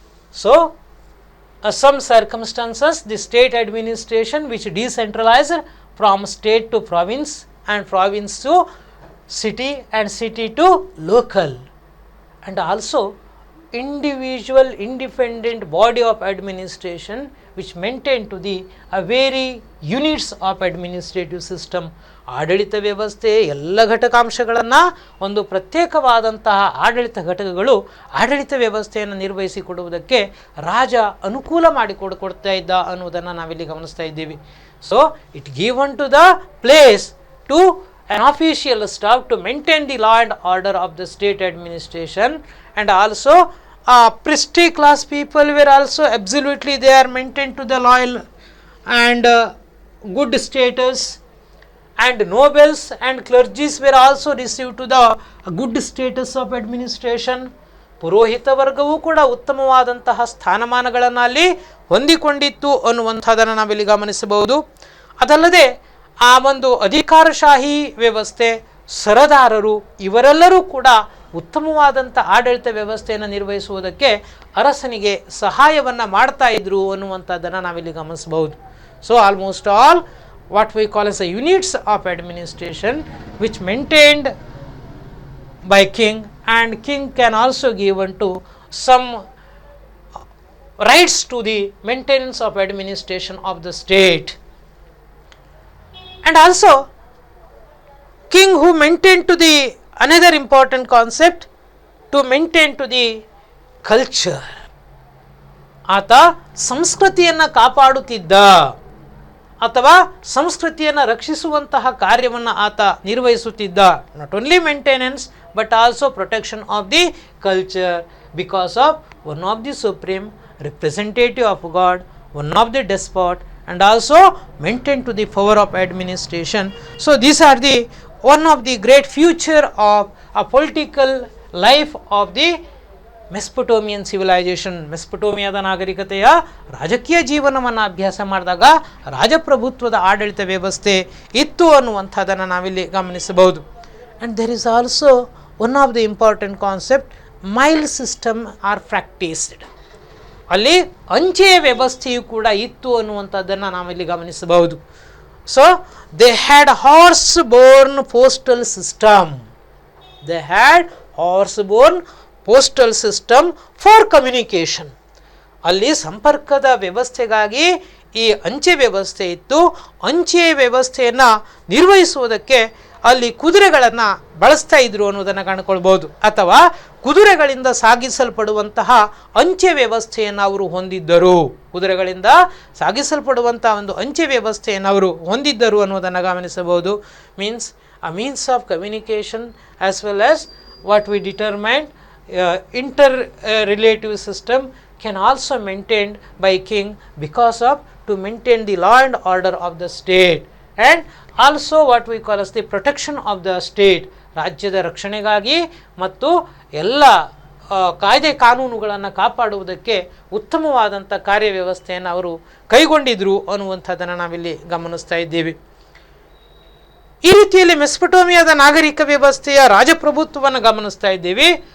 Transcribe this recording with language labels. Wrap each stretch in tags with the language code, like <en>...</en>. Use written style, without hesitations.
<en>So some circumstances the state administration which decentralized from state to province and province to city and city to local, and also individual independent body of administration which maintained to the very units of administrative system.</en> <kn>ಆಡಳಿತ ವ್ಯವಸ್ಥೆ ಎಲ್ಲ ಘಟಕಾಂಶಗಳನ್ನು ಒಂದು ಪ್ರತ್ಯೇಕವಾದಂತಹ ಆಡಳಿತ ಘಟಕಗಳು ಆಡಳಿತ ವ್ಯವಸ್ಥೆಯನ್ನು ನಿರ್ವಹಿಸಿಕೊಡುವುದಕ್ಕೆ ರಾಜ ಅನುಕೂಲ ಮಾಡಿಕೊಡ್ತಾ ಇದ್ದ ಅನ್ನುವುದನ್ನು ನಾವಿಲ್ಲಿ ಗಮನಿಸ್ತಾ ಇದ್ದೀವಿ.</kn> <en>So it given to the place to an official staff to maintain the law and order of the state administration, and also priestly class people were also absolutely they are maintained to the loyal and good status, and nobles and clergies were also received to the good status of administration.</en> <kn>ಪುರೋಹಿತ ವರ್ಗವೂ ಕೂಡ ಉತ್ತಮವಾದಂತಹ ಸ್ಥಾನಮಾನಗಳನ್ನು ಅಲ್ಲಿ ಹೊಂದಿಕೊಂಡಿತ್ತು ಅನ್ನುವಂಥದ್ದನ್ನು ನಾವಿಲ್ಲಿ ಗಮನಿಸಬಹುದು. ಅದಲ್ಲದೆ ಆ ಒಂದು ಅಧಿಕಾರಶಾಹಿ ವ್ಯವಸ್ಥೆ, ಸರದಾರರು ಇವರೆಲ್ಲರೂ ಕೂಡ ಉತ್ತಮವಾದಂಥ ಆಡಳಿತ ವ್ಯವಸ್ಥೆಯನ್ನು ನಿರ್ವಹಿಸುವುದಕ್ಕೆ ಅರಸನಿಗೆ ಸಹಾಯವನ್ನು ಮಾಡ್ತಾ ಇದ್ರು ಅನ್ನುವಂಥದ್ದನ್ನು ನಾವಿಲ್ಲಿ ಗಮನಿಸಬಹುದು.</kn> <en>So almost all what we call as the units of administration which maintained by king, and king can also give unto some rights to the maintenance of administration of the state. And also king who maintained to the another important concept to maintain to the culture.</en> <kn>ಆತ ಸಂಸ್ಕೃತಿಯನ್ನು ಕಾಪಾಡುತ್ತಿದ್ದ ಅಥವಾ ಸಂಸ್ಕೃತಿಯನ್ನು ರಕ್ಷಿಸುವಂತಹ ಕಾರ್ಯವನ್ನು ಆತ ನಿರ್ವಹಿಸುತ್ತಿದ್ದ.</kn> <en>Not only maintenance but also protection of the culture, because of one of the supreme representative of God, one of the despot, and also maintain to the power of administration. So these are the one of the great future of a political life of the Mesopotamian civilization.</en> <kn>ಮೆಸ್ಪಟೋಮಿಯಾದ ನಾಗರಿಕತೆಯ ರಾಜಕೀಯ ಜೀವನವನ್ನು ಅಭ್ಯಾಸ ಮಾಡಿದಾಗ ರಾಜಪ್ರಭುತ್ವದ ಆಡಳಿತ ವ್ಯವಸ್ಥೆ ಇತ್ತು ಅನ್ನುವಂಥದ್ದನ್ನು ನಾವಿಲ್ಲಿ ಗಮನಿಸಬಹುದು.</kn> <en>And there is also one of the important concept mail system are practised.</en> <kn>ಅಲ್ಲಿ ಅಂಚೆಯ ವ್ಯವಸ್ಥೆಯು ಕೂಡ ಇತ್ತು ಅನ್ನುವಂಥದ್ದನ್ನು ನಾವಿಲ್ಲಿ ಗಮನಿಸಬಹುದು.</kn> <en>So they had horse borne postal system. They had horse borne postal system for communication.</en> <kn>ಅಲ್ಲಿ ಸಂಪರ್ಕದ ವ್ಯವಸ್ಥೆಗಾಗಿ ಈ ಅಂಚೆ ವ್ಯವಸ್ಥೆ ಇತ್ತು. ಅಂಚೆಯ ವ್ಯವಸ್ಥೆಯನ್ನು ನಿರ್ವಹಿಸುವುದಕ್ಕೆ ಅಲ್ಲಿ ಕುದುರೆಗಳನ್ನು ಬಳಸ್ತಾ ಇದ್ರು ಅನ್ನೋದನ್ನು ಕಾಣ್ಕೊಳ್ಬೋದು. ಅಥವಾ ಕುದುರೆಗಳಿಂದ ಸಾಗಿಸಲ್ಪಡುವಂತಹ ಅಂಚೆ ವ್ಯವಸ್ಥೆಯನ್ನು ಅವರು ಹೊಂದಿದ್ದರು. ಕುದುರೆಗಳಿಂದ ಸಾಗಿಸಲ್ಪಡುವಂತಹ ಒಂದು ಅಂಚೆ ವ್ಯವಸ್ಥೆಯನ್ನು ಅವರು ಹೊಂದಿದ್ದರು ಅನ್ನೋದನ್ನು ಗಮನಿಸಬಹುದು.</kn> <en>Means of communication as well as what we determined inter relative system can also maintained by king because of to maintain the law and order of the state and also what we call as the protection of the state.</en> <kn>ರಾಜ್ಯದ ರಕ್ಷಣೆಗಾಗಿ ಮತ್ತು ಎಲ್ಲ ಕಾಯ್ದೆ ಕಾನೂನುಗಳನ್ನು ಕಾಪಾಡುವುದಕ್ಕೆ ಉತ್ತಮವಾದಂಥ ಕಾರ್ಯವ್ಯವಸ್ಥೆಯನ್ನು ಅವರು ಕೈಗೊಂಡಿದ್ರು ಅನ್ನುವಂಥದ್ದನ್ನು ನಾವಿಲ್ಲಿ ಗಮನಿಸ್ತಾ ಇದ್ದೀವಿ. ಈ ರೀತಿಯಲ್ಲಿ ಮೆಸ್ಪಟೋಮಿಯಾದ ನಾಗರಿಕ ವ್ಯವಸ್ಥೆಯ ರಾಜಪ್ರಭುತ್ವವನ್ನು ಗಮನಿಸ್ತಾ ಇದ್ದೀವಿ.</kn>